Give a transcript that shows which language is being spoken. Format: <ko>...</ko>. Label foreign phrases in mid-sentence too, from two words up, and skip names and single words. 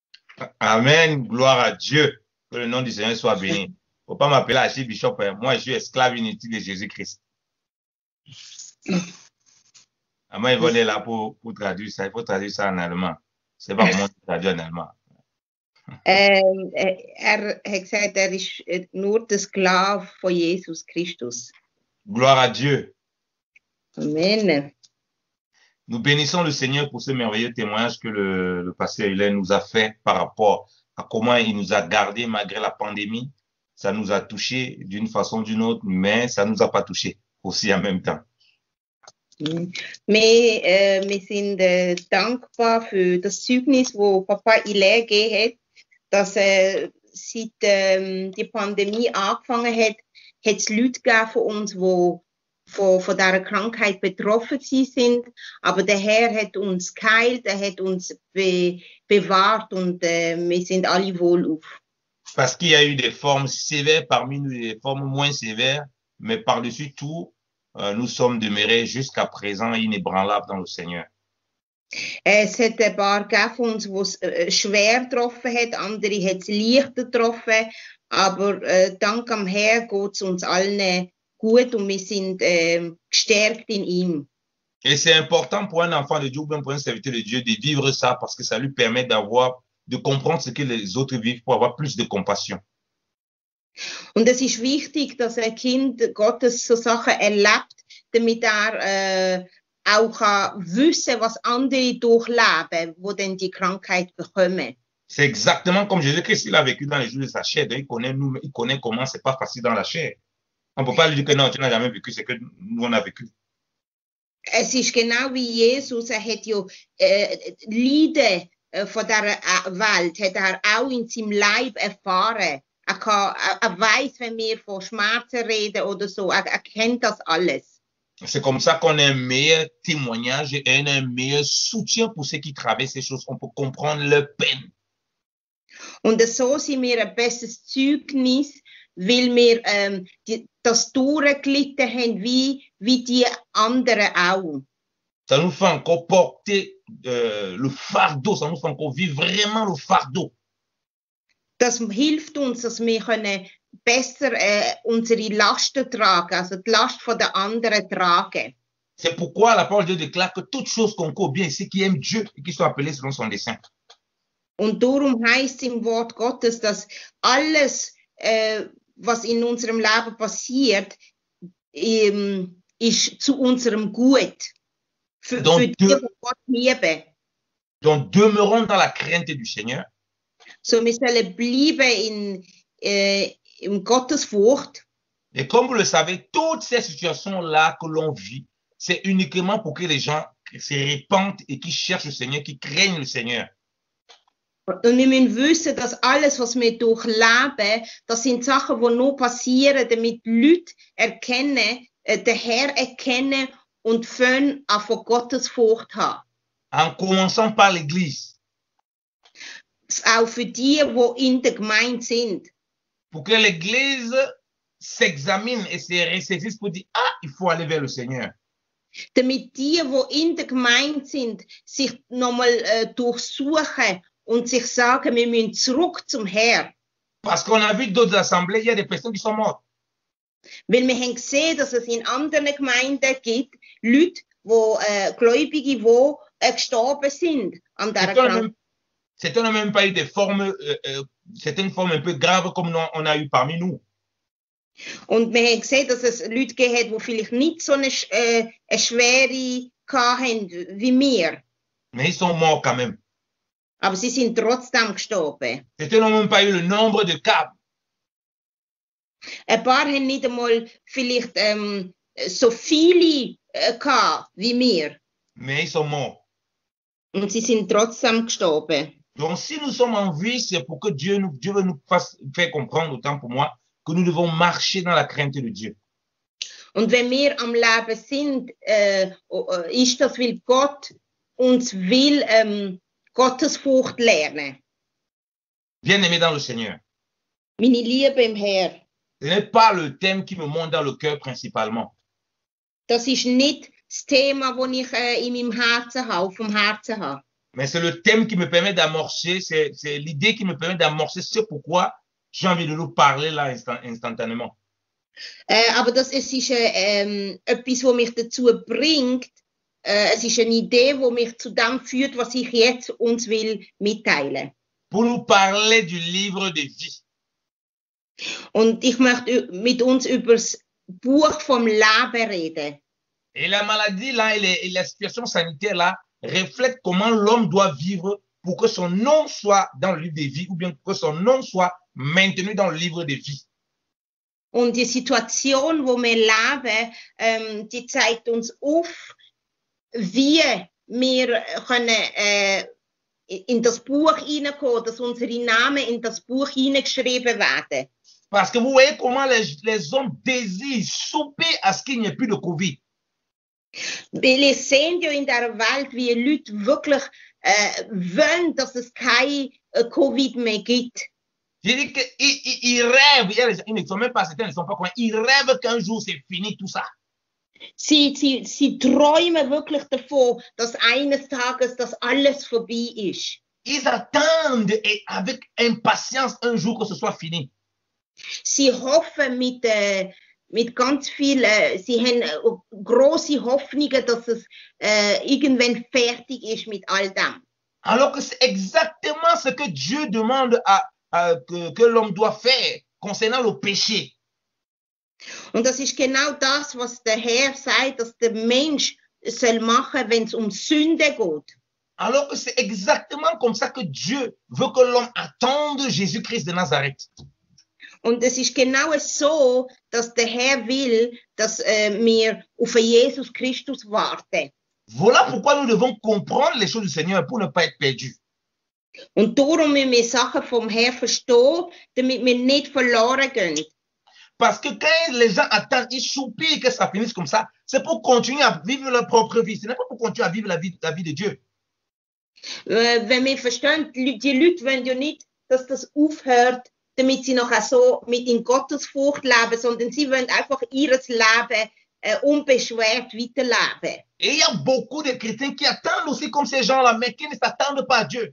<fr>Amen, gloire à Dieu. Que le nom du Seigneur soit béni. Il ne faut pas m'appeler archibishop. Moi, je suis esclave inutile de Jésus-Christ. Moi, ils vont être là pour traduire ça. Il faut traduire ça en allemand. Je ne sais pas comment on traduit en allemand.</fr> <de>Er hat gesagt, er ist nur der Sklave von Jesus Christus.</de> <fr>Gloire à Dieu. Amen. Nous bénissons le Seigneur pour ce merveilleux témoignage que le pasteur Hélène nous a fait par rapport à comment il nous a gardés malgré la pandémie. Ça nous a touchés d'une façon ou d'une autre, mais ça ne nous a pas touchés aussi en même temps.</fr> <de>Wir sind dankbar für das Zeugnis, das Papa Ile gegeben hat, dass seit die Pandemie angefangen hat, hat es Leute gegeben von uns, die von dieser Krankheit betroffen sind. Aber der Herr hat uns geheilt, er hat uns bewahrt und wir sind alle wohlauf.</de> <fr>Parce qu'il y a eu des formes sévères parmi nous, des formes moins sévères, mais par-dessus tout, nous sommes demeurés jusqu'à présent inébranlables dans le Seigneur.</fr> <de>Es hat ein paar gegeben von uns, die es schwer getroffen hat, andere hat es leichter getroffen, aber dank am Herrn geht es uns allen gut und wir sind gestärkt in ihm.</de> <fr>Et c'est important pour un enfant de Dieu ou même pour un serviteur de Dieu de vivre ça parce que ça lui permet de comprendre ce que les autres vivent pour avoir plus de compassion.</fr> <de>Und es ist wichtig, dass ein Kind Gottes so Sachen erlebt, damit er auch wissen kann, was andere durchleben, wo denn die Krankheit bekommen.</de> <fr>C'est exactement comme Jésus-Christ, il a vécu dans les jours de sa chair. Il connaît comment c'est pas facile dans la chair. On ne peut pas lui dire que non, tu n'as jamais vécu ce que nous on a vécu.</fr> <de>Es ist genau wie Jesus, er hat ja Leiden von dieser Welt, hat er auch in seinem Leib erfahren. Er weiß, wenn wir von Schmerzen reden oder so, er kennt das alles.</de> <fr>C'est comme ça qu'on a un meilleur témoignage et un meilleur soutien pour ceux qui traversent ces choses. On peut comprendre leur peine.</fr> <de>Und so sind wir ein besseres Zeugnis, weil wir das durchgelitten haben, wie die anderen auch.</de> <fr>Ça nous fait encore porter le fardeau, ça nous fait encore vivre vraiment le fardeau.</fr> <de>Das hilft uns, dass wir können besser unsere Lasten tragen, also die Last der anderen tragen.</de> <fr>C'est pourquoi la parole de Dieu déclare que toute chose concourt bien ceux qui aiment Dieu et qui sont appelés selon son dessein.</fr> <de>Und darum heißt im Wort Gottes, dass alles, was in unserem Leben passiert, ist zu unserem Gut. Für die, die Gott lieben.</de> <fr>Donc demeurons dans la crainte du Seigneur.</fr> <de>So, wir sollen bleiben in Gottesfurcht.</de> <fr>Et comme vous le savez, toutes ces situations-là que l'on vit, c'est uniquement pour que les gens se répandent et qui cherchent le Seigneur, qui craignent le Seigneur.</fr> <de>Und wir müssen wissen, dass alles, was wir durchleben, das sind Sachen, die nur passieren, damit Leute erkennen, den Herr erkennen und von Gottesfurcht haben.</de> <fr>En commençant par l'Église.</fr> <de>Auch für die in der Gemeinde sind.</de> <fr>Pour que l'Église s'examine et se ressaisisse pour dire, ah, il faut aller vers le Seigneur.</fr> <de>Damit die in der Gemeinde sind, sich nochmal durchsuchen und sich sagen, wir müssen zurück zum Herrn.</de> <fr>Parce qu'on a vu d'autres assemblées, il y a des personnes qui sont mortes.</fr> <de>Weil wir haben gesehen, dass es in anderen Gemeinden gibt, Leute, Gläubige, die gestorben sind an dieser Krankheit.</de> <fr>C'était même pas eu des formes, c'était une forme un peu grave comme on a eu parmi nous.</fr> <de>Und wir haben gesehen, dass es Leute gegeben hat, die vielleicht nicht so eine schwere hatten wie wir.</de> <fr>Mais ils sont morts quand même.</fr> <de>Aber sie sind trotzdem gestorben.</de> <fr>C'était même pas eu le nombre de cas.</fr> <de>Ein paar haben nicht einmal vielleicht so viele gehabt wie wir.</de> <fr>Mais ils sont morts.</fr> <de>Und sie sind trotzdem gestorben.</de> <fr>Donc si nous sommes en vie, c'est pour que Dieu veut nous faire comprendre, autant pour moi, que nous devons marcher dans la crainte de Dieu.</fr> <de>Und wenn wir am Leben sind, ist das, weil Gott uns will Gottesfurcht lernen.</de> <fr>Bien-aimé dans le Seigneur.</fr> <de>Meine Liebe im Herrn.</de> <fr>Ce n'est pas le thème qui me monte dans le cœur principalement.</fr> <de>Das ist nicht das Thema, das ich in meinem Herzen habe, auf dem Herzen habe.</de> <fr>Mais c'est le thème qui me permet d'amorcer, c'est l'idée qui me permet d'amorcer ce pourquoi j'ai envie de nous parler là instantanément.</fr> <de>Aber das ist etwas, was mich dazu bringt. Es ist eine Idee, die mich zu dem führt, was ich jetzt uns will mitteilen.</de> <fr>Pour nous parler du livre de vie.</fr> <de>Und ich möchte mit uns über das Buch vom Leben reden.</de> <fr>Et la maladie là et la situation sanitaire là reflètent comment l'homme doit vivre pour que son nom soit dans le livre de vie ou bien que son nom soit maintenu dans le livre de vie.</fr> <de>Und die Situation, wo wir leben, die zeigt uns auf, wie wir können in das Buch hineinkommen, dass unsere Namen in das Buch hineingeschrieben werden.</de> <fr>Parce que vous voyez comment les hommes désirent souper à ce qu'il n'y ait plus de Covid.</fr> <de>Weil ihr seht ja in der Welt, wie Leute wirklich wollen, dass es kein Covid mehr gibt.</de> <fr>J'ai dit qu'ils rêvent, ils ne sont même pas certains, ils ne sont pas combien, ils rêvent qu'un jour c'est fini tout ça.</fr> <de>Sie träumen wirklich davon, dass eines Tages das alles vorbei ist.</de> <fr>Ils attendent et avec impatience un jour que ce soit fini.</fr> <de>Sie hoffen mit ganz viel, sie haben große Hoffnungen, dass es irgendwann fertig ist mit all dem.</de> <fr>Alors que c'est exactement ce que Dieu demande que l'homme doit faire concernant le péché.</fr> <de>Und das ist genau das, was der Herr sagt, dass der Mensch soll machen, wenn es Sünde geht.</de> <fr>Alors que c'est exactement comme ça que Dieu veut que l'homme attende Jésus-Christ de Nazareth.</fr> <de>Und es ist genau so, dass der Herr will, dass wir auf Jesus Christus warten.</de> <fr>Voilà pourquoi nous devons comprendre les choses du Seigneur pour ne pas être perdus.</fr> <de>Und darum müssen wir Sachen vom Herrn verstehen, damit wir nicht verloren gehen.</de> <fr>Parce que quand les gens attendent, ils soupirent que ça finisse comme ça, c'est pour continuer à vivre leur propre vie. Ce n'est pas pour continuer à vivre la vie de Dieu.</fr> <de>Wenn wir verstehen, die Leute wollen ja nicht, dass das aufhört, damit sie nachher so mit in Gottesfurcht leben, sondern sie wollen einfach ihr Leben unbeschwert weiterleben.</de> <fr>Et il y a beaucoup de chrétiens qui attendent aussi comme ces gens-là, mais qui ne s'attendent pas à Dieu.</fr>